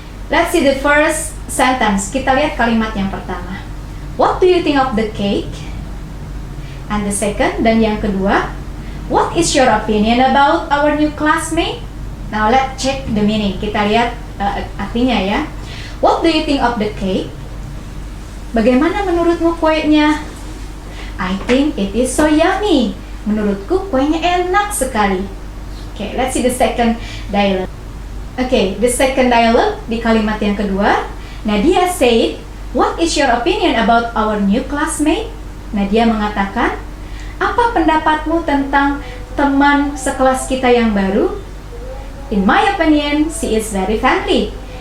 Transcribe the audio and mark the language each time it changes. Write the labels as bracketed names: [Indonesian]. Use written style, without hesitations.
[English] Let's see the first sentence. [Indonesian] Kita lihat kalimat yang pertama. [English] What do you think of the cake? And the second, [Indonesian] dan yang kedua, [English] what is your opinion about our new classmate? Now let's check the meaning. [Indonesian] Kita lihat artinya ya. [English] What do you think of the cake? [Indonesian] Bagaimana menurutmu kuenya? [English] I think it is so yummy. [Indonesian] Menurutku kuenya enak sekali. [English] Okay, let's see the second dialogue. Okay, the second dialogue [Indonesian] di kalimat yang kedua. [English] Nadia said, "What is your opinion about our new classmate?" [Indonesian] Nadia mengatakan, "Apa pendapatmu tentang teman sekelas kita yang baru?" [English] In my opinion, she is very friendly.